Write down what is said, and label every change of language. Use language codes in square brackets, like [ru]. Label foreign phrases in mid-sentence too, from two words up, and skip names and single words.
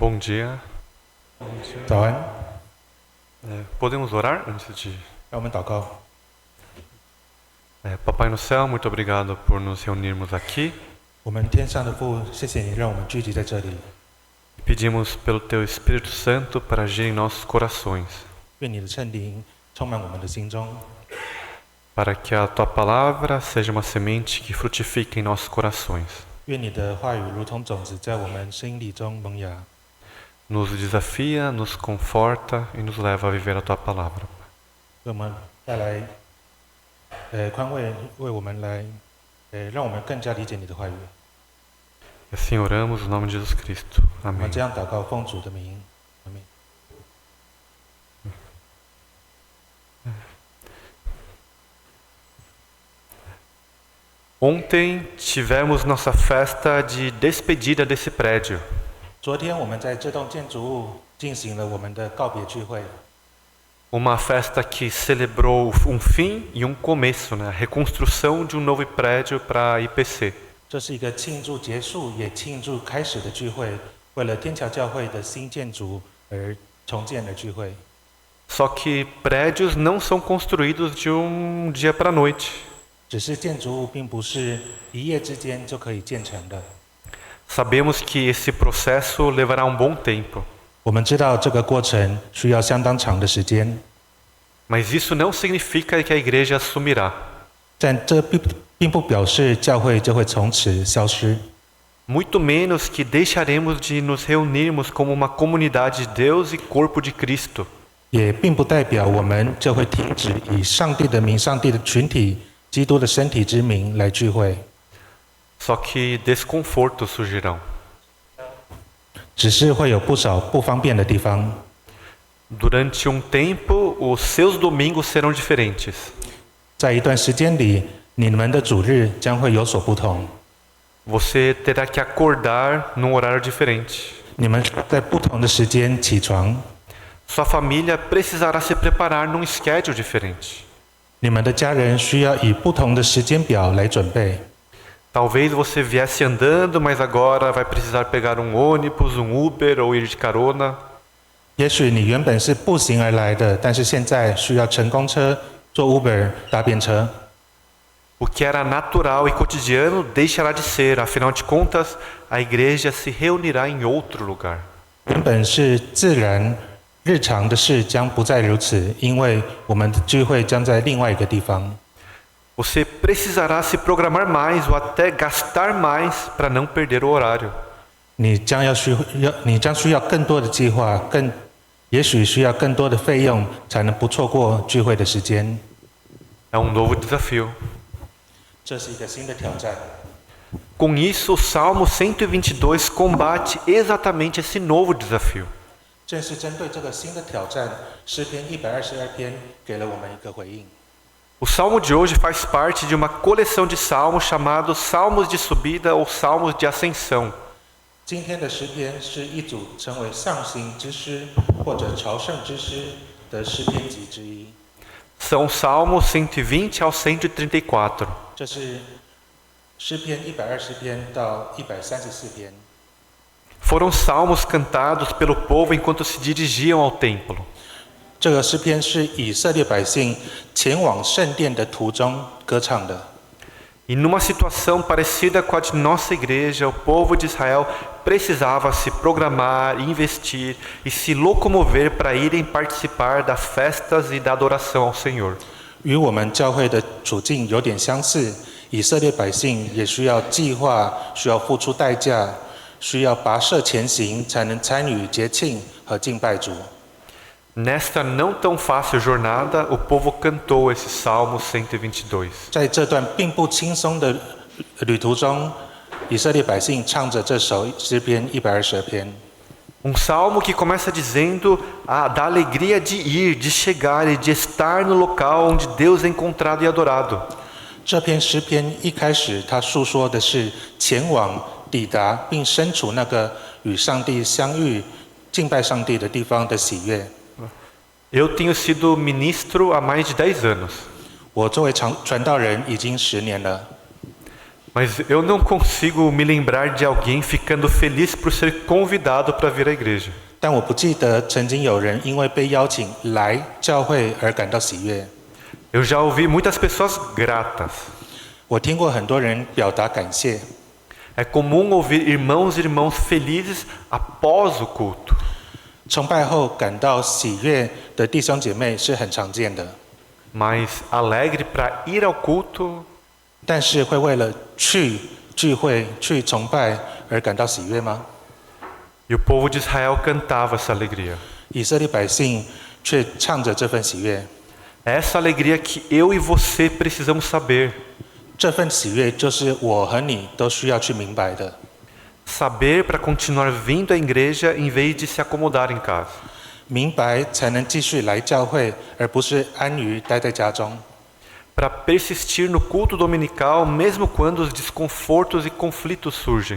[pt] Bom dia. [zh] 早安， [pt] Podemos orar antes de... [zh] 让我们祷告。 [pt] Papai no céu, muito obrigado por nos reunirmos aqui. [zh] 我们天上的父，谢谢你让我们聚集在这里， [pt] Pedimos pelo Teu Espírito Santo para agir em nossos corações, [zh] 愿你的圣灵充满我们的心中， [pt] para que a Tua palavra seja uma semente que frutifique em nossos corações, [zh] 愿你的话语如同种子在我们心里中萌芽， [pt] nos desafia, nos conforta e nos leva a viver a Tua palavra. [zh] 为我们带来宽慰，为我们来让我们更加理解你的话语。 [pt] E assim oramos no nome de Jesus Cristo. [zh] 我们 [pt] Amém. [zh] 这样祷告，奉主的名，阿门。 [pt] Ontem tivemos nossa festa de despedida desse prédio. [zh] 昨天我们在这栋建筑物进行了我们的告别聚会， [pt] Uma festa que celebrou um fim e um começo, né? A reconstrução de um novo prédio para a IPC. [zh] 这是一个庆祝结束也庆祝开始的聚会，为了天桥教会的新建筑而重建的聚会。 [pt] Só que prédios não são construídos de um dia para a noite. [zh] 只是建筑物并不是一夜之间就可以建成的。 [pt] Sabemos que esse processo levará um bom tempo. [zh] 我们知道这个过程需要相当长的时间， [pt] Mas isso não significa que a igreja sumirá. [zh] 但这并不表示教会就会从此消失， [pt] Muito menos que deixaremos de nos reunirmos como uma comunidade de Deus e corpo de Cristo. [zh] 也并不代表我们就会停止以上帝的名、上帝的群体、基督的身体之名来聚会。 [pt] Só que desconfortos surgirão. [zh] 只是会有不少不方便的地方。 [pt] Durante um tempo, os seus domingos serão diferentes. [zh] 在一段时间里，你们的主日将会有所不同。 [pt] Você terá que acordar num horário diferente. [zh] 你们在不同的时间起床， [pt] Sua família precisará se preparar num schedule diferente. [zh] 你们的家人需要以不同的时间表来准备。 [pt] Talvez você viesse andando, mas agora vai precisar pegar um ônibus, um Uber ou ir de carona. [zh] 也许你原本是步行而来的，但是现在需要乘公车、坐 Uber、搭便车。 [pt] O que era natural e cotidiano deixará de ser, afinal de contas, a igreja se reunirá em outro lugar. [zh] 原本是自然、日常的事将不再如此，因为我们的聚会将在另外一个地方。 [pt] Você precisará se programar mais ou até gastar mais para não perder o horário. [zh] 你将需要更多的计划，也许需要更多的费用，才能不错过聚会的时间。 [pt] É um novo desafio. [zh] 这是一个新的挑战。 [pt] Com isso, o Salmo 122 combate exatamente esse novo desafio. [zh] 正是针对这个新的挑战，诗篇122篇给了我们一个回应。 [pt] O salmo de hoje faz parte de uma coleção de salmos chamados Salmos de Subida ou Salmos de Ascensão. [zh] 今天的诗篇是一组称为上行之诗或者朝圣之诗的诗篇集之一。 [pt] São Salmos 120 ao 134. [zh] 这是诗篇120篇到134篇。 [pt] Foram salmos cantados pelo povo enquanto se dirigiam ao templo. [zh] 这个诗篇是以色列百姓前往圣殿的途中歌唱的。 [pt] E numa situação parecida com a de nossa igreja, o povo de Israel precisava se programar, investir e se locomover para irem participar das festas e da adoração ao Senhor. [zh] 与我们教会的处境有点相似，以色列百姓也需要计划，需要付出代价，需要跋涉前行，才能参与节庆和敬拜主。 [pt] Nesta não tão fácil jornada, o povo cantou esse Salmo 122. [zh] 在这段并不轻松的旅途中，以色列百姓唱着这首诗篇122篇。 [pt] salmo que começa dizendo da alegria de ir, de chegar e de estar no local onde Deus é encontrado e adorado. [zh] 这篇诗篇一开始，他诉说的是前往、抵达并身处那个与上帝相遇、敬拜上帝的地方的喜悦。 [pt] Eu tenho sido ministro há mais de 10 anos. [zh] 我作为传道人已经10年了。 [pt] Mas eu não consigo me lembrar de alguém ficando feliz por ser convidado para vir à igreja. [zh] 但我不记得曾经有人因为被邀请来教会而感到喜悦。 [pt] Eu já ouvi muitas pessoas gratas. [zh] 我听过很多人表达感谢。 [pt] É comum ouvir irmãos e irmãs felizes após o culto. [zh] 崇拜后感到喜悦的弟兄姐妹是很常见的。 [pt] Mas alegre para ir ao culto, [zh] 但是会为了去聚会、去崇拜而感到喜悦吗？ [pt] e o povo de Israel cantava essa alegria. [zh] 以色列百姓却唱着这份喜悦。 [pt] É essa alegria que eu e você precisamos saber. [zh] 这份喜悦就是我和你都需要去明白的。 [pt] Saber para continuar vindo à igreja em vez de se acomodar em casa. [zh] 明白才能继续来教会，而不是安于待在家中。 [pt] Para persistir no culto dominical mesmo quando os desconfortos e conflitos surgem.